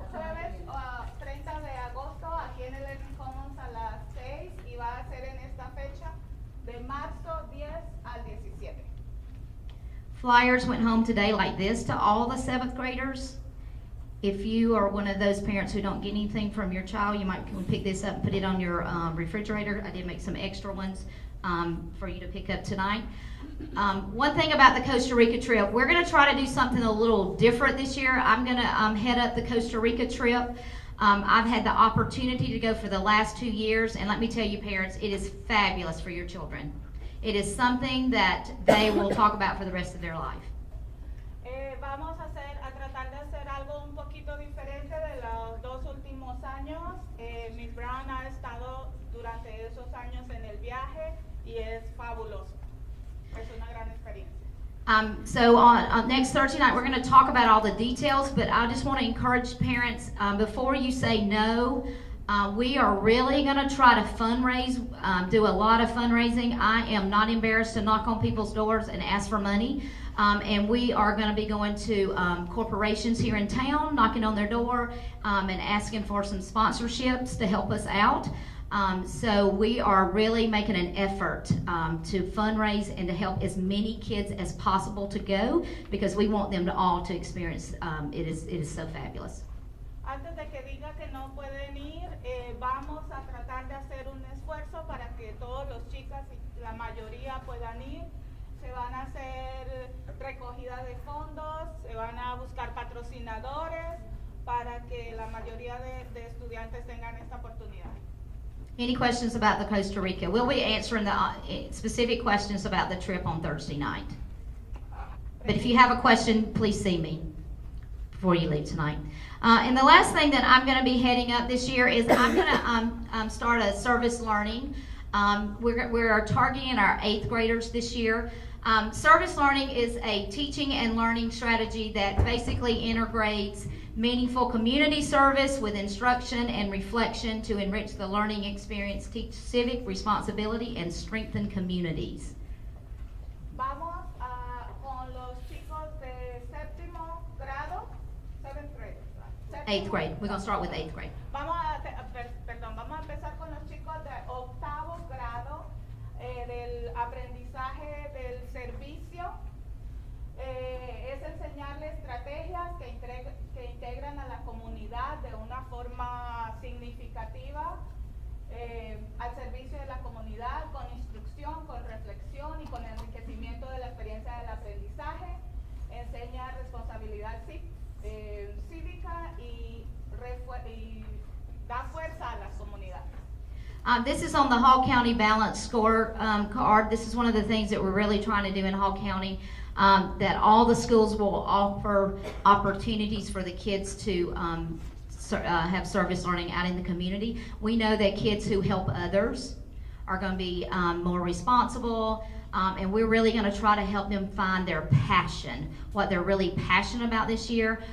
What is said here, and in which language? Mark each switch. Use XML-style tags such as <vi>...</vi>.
<es>Jueves 30 de agosto aquí en el Learning Commons a las 6 y va a ser en esta fecha de marzo 10 al 17.</es> <en>Flyers went home today like this to all the 7th graders. If you are one of those parents who don't get anything from your child, you might pick this up and put it on your refrigerator. I did make some extra ones for you to pick up tonight. One thing about the Costa Rica trip, we're going to try to do something a little different this year. I'm going to head up the Costa Rica trip. I've had the opportunity to go for the last 2 years, and let me tell you, parents, it is fabulous for your children. It is something that they will talk about for the rest of their life.</en> <es>Vamos a tratar de hacer algo un poquito diferente de los 2 últimos años. Miss Brown ha estado durante esos años en el viaje y es fabuloso. Es una gran experiencia.</es> <en>So on next Thursday night, we're going to talk about all the details, but I just want to encourage parents, before you say no, we are really going to try to fundraise, do a lot of fundraising. I am not embarrassed to knock on people's doors and ask for money. And we are going to be going to corporations here in town, knocking on their door and asking for some sponsorships to help us out. So we are really making an effort to fundraise and to help as many kids as possible to go, because we want them to all to experience it is so fabulous.</en> <es>Antes de que diga que no pueden ir, vamos a tratar de hacer un esfuerzo para que todos los chicas y la mayoría puedan ir. Se van a hacer recogida de fondos, se van a buscar patrocinadores para que la mayoría de estudiantes tengan esta oportunidad.</es> <en>Any questions about the Costa Rica? We'll be answering the specific questions about the trip on Thursday night. But if you have a question, please see me before you leave tonight. And the last thing that I'm going to be heading up this year is I'm going to start a service learning. We're targeting our 8th graders this year. Service learning is a teaching and learning strategy that basically integrates meaningful community service with instruction and reflection to enrich the learning experience, teach civic responsibility, and strengthen communities.</en> <es>Vamos con los chicos de séptimo grado,</es> <en>7th grade. 8th grade. We're going to start with 8th grade.</en> <es>Vamos a empezar con los chicos de 8º grado del aprendizaje del servicio. Es enseñarles estrategias que integran a la comunidad de una forma significativa al servicio de la comunidad, con instrucción, con reflexión y con enriquecimiento de la experiencia del aprendizaje. Enseña responsabilidad cívica y da fuerza a las comunidades.</es> <en>This is on the Hall County Balance Score card. This is one of the things that we're really trying to do in Hall County, that all the schools will offer opportunities for the kids to have service learning out in the community. We know that kids who help others are going to be more responsible, and we're really going to try to help them find their passion, what they're really passionate about this year.</en>